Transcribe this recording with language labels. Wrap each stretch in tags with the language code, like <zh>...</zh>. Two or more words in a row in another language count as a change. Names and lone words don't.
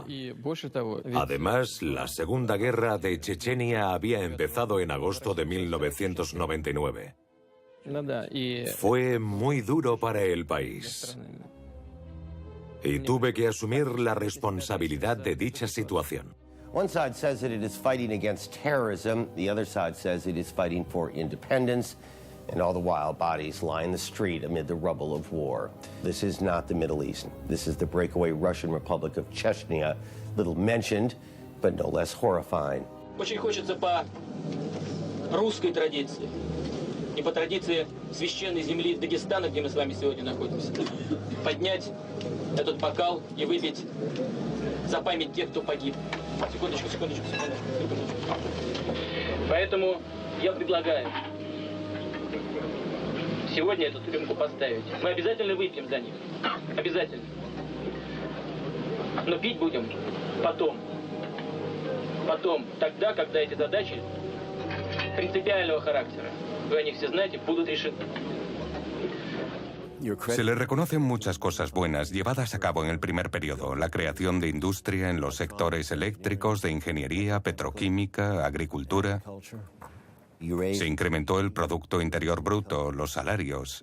<es>Además, la Segunda Guerra de Chechenia había empezado en agosto de 1999. Fue muy duro para el país. Y tuve que asumir la responsabilidad de dicha situación.</es> <en>One side says that it is fighting against terrorism, the other side says it is fighting for independence, and all the while bodies lie in the street amid the rubble of war. This is not the Middle East. This is the breakaway Russian Republic of Chechnya, little mentioned, but no less horrifying.</en> <ru>Очень хочется по русской традиции и по традиции священной земли Дагестана, где мы с вами сегодня находимся, поднять этот бокал и выпить за память тех, кто погиб. Секундочку. Поэтому я предлагаю сегодня эту рюмку поставить. Мы обязательно выпьем за них. Обязательно. Но пить будем потом. Потом, тогда, когда эти задачи принципиального характера, вы о них все знаете, будут решены.</ru> <es>Se le reconocen muchas cosas buenas llevadas a cabo en el primer periodo. La creación de industria en los sectores eléctricos, de ingeniería, petroquímica, agricultura. Se incrementó el Producto Interior Bruto, los salarios.</es>